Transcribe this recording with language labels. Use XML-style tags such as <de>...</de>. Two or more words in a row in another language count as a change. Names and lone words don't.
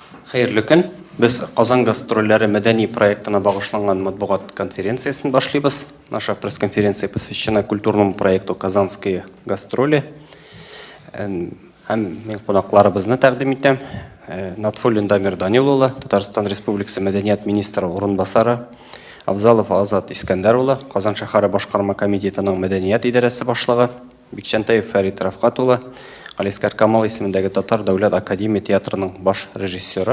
<tt>Хәерле көн. Без Казан гастрольләре мәдәни проектына багышланган матбугат конференциясын башлыйбыз.</tt> <ru>Наша пресс-конференция посвящена культурному проекту «Казанские гастроли».</ru> <tt>Һәм мен кунакларыбызны тәкъдим итәм. Натфуллин Дамир Данил улы, Татарстан Республикасы мәдәният министры урынбасары, Авзалов Азат Искәндәр улы, Казан шәһәре башкарма комитетының мәдәният идарәсе башлыгы, Бикчәнтәев Фәрит Рафкат улы, Алискар Камал исемендәге Татар дәүләт академия театрының баш режиссеры.</tt>